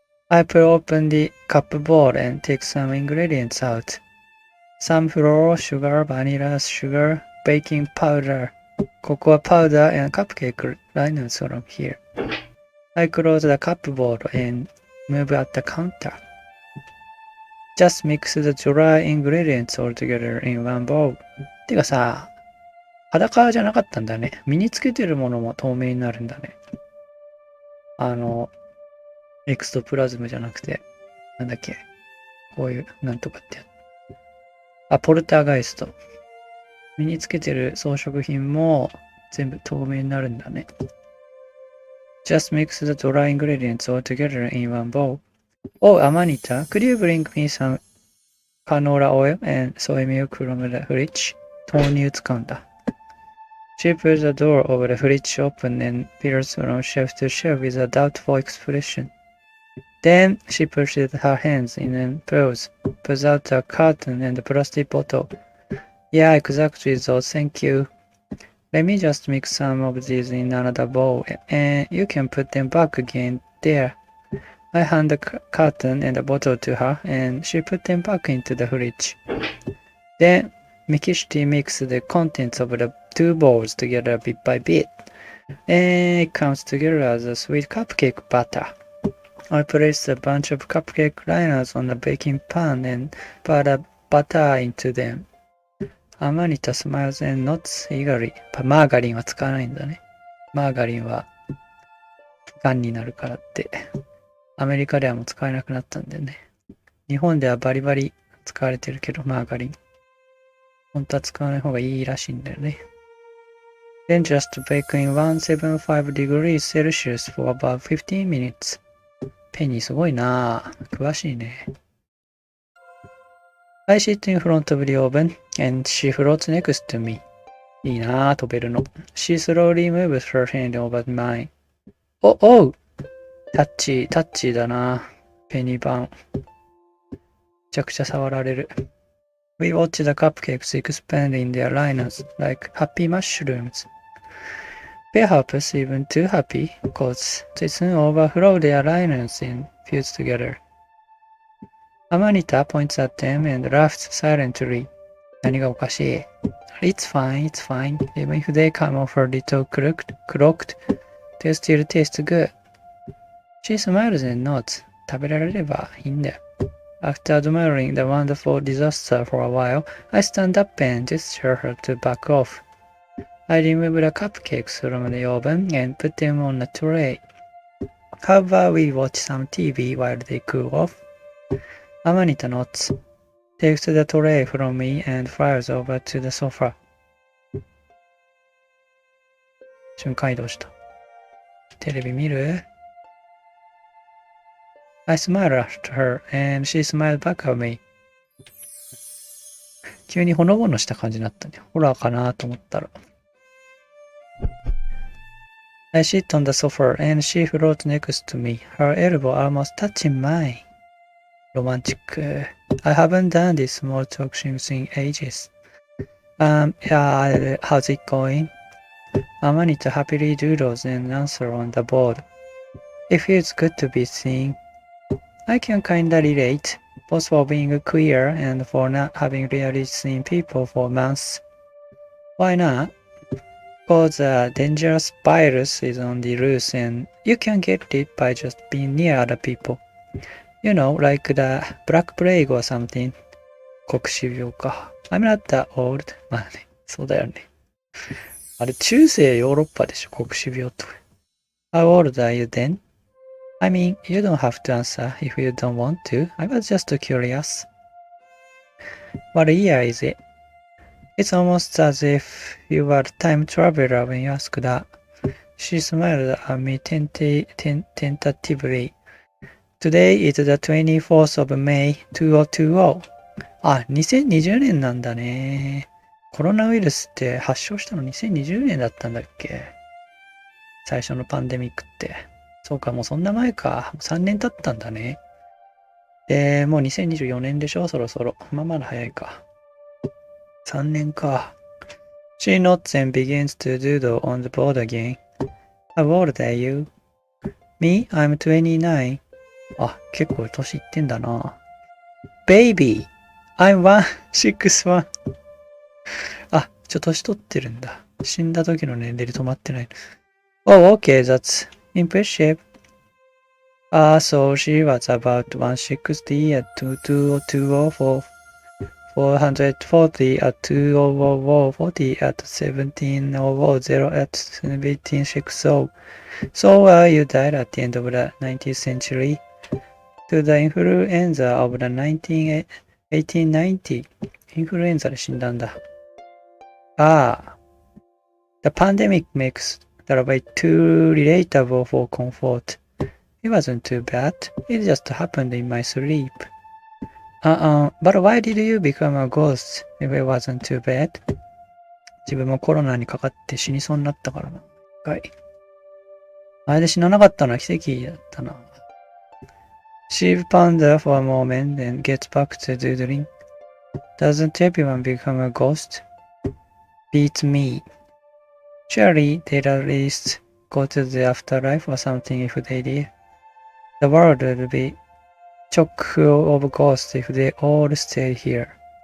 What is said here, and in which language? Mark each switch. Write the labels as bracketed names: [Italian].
[English] I pull open the cupboard and take some ingredients out. Some flour, sugar, vanilla sugar, baking powder, cocoa powder, and cupcake liners from here. I close the cupboard and move at the counter. Just mix the dry ingredients all together in one bowl. [Japanese] てかさ、裸じゃなかったんだね。身につけてるものも透明になるんだね。エクストプラズムじゃなくて、なんだっけ。こういう、なんとかってやつ。あ、ポルターガイスト。身につけてる装飾品も全部透明になるんだね。 [English] Just mix the dry ingredients all together in one bowl. Oh, Amanita, could you bring me some canola oil and soy milk from the fridge? [Japanese] 豆乳使うんだ。 [English] She pulls the door of the fridge open and peers from shelf to shelf with a doubtful expression. Then she pushes her hands in and pulls out a carton and a plastic bottle. Yeah, exactly those, thank you. Let me just mix some of these in another bowl, and you can put them back again there. I hand the carton and the bottle to her, and she put them back into the fridge. Then Mikishiti mixed the contents of the two bowls together bit by bit, and it comes together as a sweet cupcake batter. I placed a bunch of cupcake liners on the baking pan and poured the butter into them. Amanita smiles and nods eagerly. [Japanese] マーガリンは使わないんだね。マーガリンは癌になるからって。アメリカではもう使えなくなったんだよね。日本ではバリバリ使われてるけど、マーガリン。本当は使わない方がいいらしいんだよね。 [English] Then just bake in 175 degrees Celsius for about 15 minutes. [Japanese] ペニーすごいなぁ。詳しいね。 [English] I sit in front of the oven and she floats next to me. [Japanese] いいなぁ、飛べるの。 [English] She slowly moves her hand over mine. [Japanese] おうタッチーだな。ペニーバン。めちゃくちゃ触られる。 [English] We watch the cupcakes expand in their liners like happy mushrooms. Perhaps even too happy, cause they soon overflow their liners and fuse together. Amanita points at them and laughs silently. [Japanese] 何がおかしい [English] It's fine. Even if they come off a little crooked, they still taste good. She smiles and nods. [Japanese] 食べられればいいんだよ。 [English] After admiring the wonderful disaster for a while, I stand up and gesture her to back off. I removed the cupcakes from the oven and put them on a tray. How about we watch some TV while they cool off? Amanita nods, takes the tray from me and flies over to the sofa. [Japanese] 瞬間移動した。テレビ見る？ [English] I smiled at her and she smiled back at me. [Japanese] 急にほのぼのした感じになったね。ホラーかなと思ったら。 [English] I sit on the sofa and she floats next to me, her elbow almost touching mine. Romantic. I haven't done this small talk thing in ages. Yeah, how's it going? Amanita happily doodles an answer on the board. It feels good to be seen. I can kinda relate, both for being queer and for not having really seen people for months. Why not? Because a dangerous virus is on the loose and you can get it by just being near other people. You know, like the Black Plague or something. [Japanese] 黒死病か。 [English] I'm not that old. [Japanese] まあね、そうだよね。あれ、中世ヨーロッパでしょ、黒死病と。 [English] How old are you then? I mean, you don't have to answer if you don't want to. I was just curious. What year is it? It's almost as if you were a time traveler when you asked that. She smiled at me tentatively. Today is the 24th of May, 2020. [Japanese] あ、2020年なんだね。コロナウイルスって発症したの2020年だったんだっけ？最初のパンデミックって。そうか、もうそんな前か。 3年経ったんだね。で、もう2024年でしょ、そろそろ。まあまだ早いか。3年か。 [English] She nods and begins to doodle on the board again. How old are you? Me? I'm 29. [Japanese] あ、結構年いってんだな。 [English] Baby! I'm 161. [Japanese] あ、年取ってるんだ。死んだ時の年齢で止まってない。 [English] Oh, okay, that's impressive. So she was about 160 at 204, 440 at 2040 at 1700 at 1760. So you died at the end of the 19th century to the influenza of the 1890. [Japanese] インフルエンザで死んだんだ。 [English] The pandemic makes that way too relatable for comfort. It wasn't too bad. It just happened in my sleep. But why did you become a ghost if it wasn't too bad? [Japanese] 自分もコロナにかかって死にそうになったからな。あれで死ななかったのは奇跡だったな。 [English] She ponders for a moment and gets back to doodling. Doesn't everyone become a ghost? Beats me. Surely they'd at least go to the afterlife or something if they did. The world would be chock full of ghosts if they all stayed here.